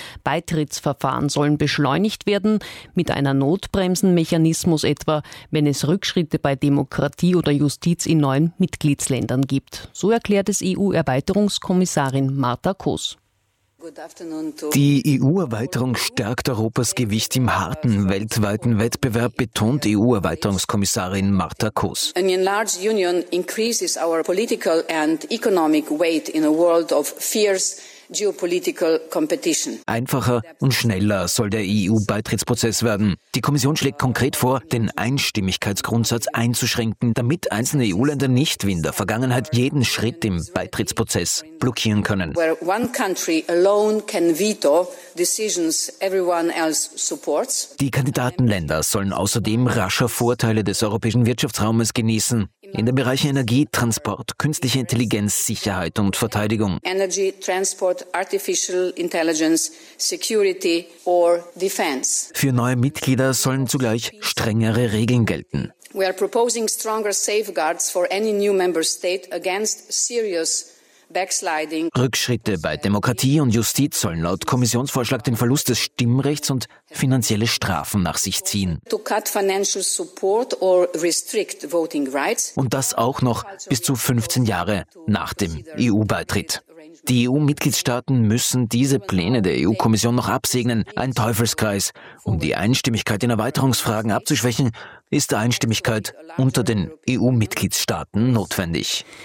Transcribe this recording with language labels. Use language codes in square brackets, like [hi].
[de] Beitrittsverfahren sollen beschleunigt werden, mit einer Notbremsenmechanismus etwa, wenn es Rückschritte bei Demokratie oder Justiz in neuen Mitgliedsländern gibt. So erklärt es EU-Erweiterungskommissarin Marta Kos. Die EU-Erweiterung stärkt Europas Gewicht im harten weltweiten Wettbewerb, betont EU-Erweiterungskommissarin Marta Kos. [en] An enlarged union increases our political and economic weight in a world of fierce geopolitical competition. [de] Einfacher und schneller soll der EU-Beitrittsprozess werden. Die Kommission schlägt konkret vor, den Einstimmigkeitsgrundsatz einzuschränken, damit einzelne EU-Länder nicht wie in der Vergangenheit jeden Schritt im Beitrittsprozess blockieren können. [en] Where one country alone can veto decisions everyone else supports. [de] Die Kandidatenländer sollen außerdem rascher Vorteile des europäischen Wirtschaftsraumes genießen. In den Bereichen Energie, Transport, künstliche Intelligenz, Sicherheit und Verteidigung. [en] Energy, Transport, Artificial Intelligence, Security or Defense. [de] Für neue Mitglieder sollen zugleich strengere Regeln gelten. [en] We are proposing stronger safeguards for any new member state against serious backsliding. [de] Rückschritte bei Demokratie und Justiz sollen laut Kommissionsvorschlag den Verlust des Stimmrechts und finanzielle Strafen nach sich ziehen. [en] To cut financial support or restrict voting rights. [de] Und das auch noch bis zu 15 Jahre nach dem EU-Beitritt. Die EU-Mitgliedstaaten müssen diese Pläne der EU-Kommission noch absegnen. Ein Teufelskreis. Um die Einstimmigkeit in Erweiterungsfragen abzuschwächen, ist Einstimmigkeit unter den EU-Mitgliedstaaten notwendig.